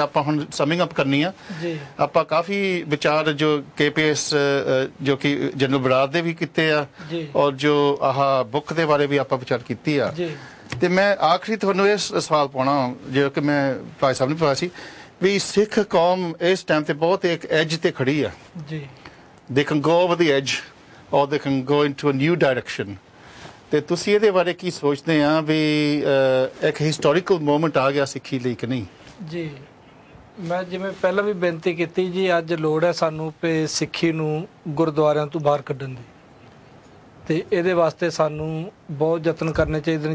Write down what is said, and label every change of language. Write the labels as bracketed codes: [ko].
[pa] ਆਪਾਂ ਹੁਣ summing up ਕਰਨੀ ਆ। ਆਪਾਂ ਕਾਫੀ ਵਿਚਾਰ ਜੋ KPS ਜੋ ਕਿ ਜਨਰਲ ਬਰਾਰ ਦੇ ਵੀ ਕੀਤੇ ਆ, ਔਰ ਜੋ ਆਹ ਬੁੱਕ ਦੇ ਬਾਰੇ ਵੀ ਆਪਾਂ ਵਿਚਾਰ ਕੀਤੀ ਆ। ਤੇ ਮੈਂ ਆਖਰੀ ਤੁਹਾਨੂੰ ਇਹ ਸਵਾਲ ਪਾਉਣਾ, ਜੋ ਕਿ ਮੈਂ ਭਾਈ ਸਾਹਿਬ ਨੂੰ ਪਤਾ ਸੀ ਵੀ ਸਿੱਖ ਕੌਮ ਇਸ ਟਾਈਮ ਤੇ ਬਹੁਤ ਇੱਕ ਐਜ ਤੇ ਖੜੀ ਆ। [en] They can go over the edge or they can go into a new direction. [pa] ਤੇ ਤੁਸੀਂ ਇਹਦੇ ਬਾਰੇ ਕੀ ਸੋਚਦੇ ਆ ਵੀ ਇੱਕ ਹਿਸਟੋਰੀਕਲ ਮੂਮੈਂਟ ਆ ਗਿਆ ਸਿੱਖੀ ਲਈ ਕਿ ਨਹੀਂ? ਜੀ ਮੈਂ ਜਿਵੇਂ ਪਹਿਲਾਂ ਵੀ ਬੇਨਤੀ ਕੀਤੀ ਜੀ, ਅੱਜ ਲੋੜ ਹੈ ਸਾਨੂੰ ਕਿ ਸਿੱਖੀ ਨੂੰ ਗੁਰਦੁਆਰਿਆਂ ਤੋਂ ਬਾਹਰ ਕੱਢਣ ਦੀ, ਤੇ ਇਹਦੇ ਵਾਸਤੇ ਸਾਨੂੰ ਬਹੁਤ ਯਤਨ ਕਰਨੇ ਚਾਹੀਦੇ ਨੇ।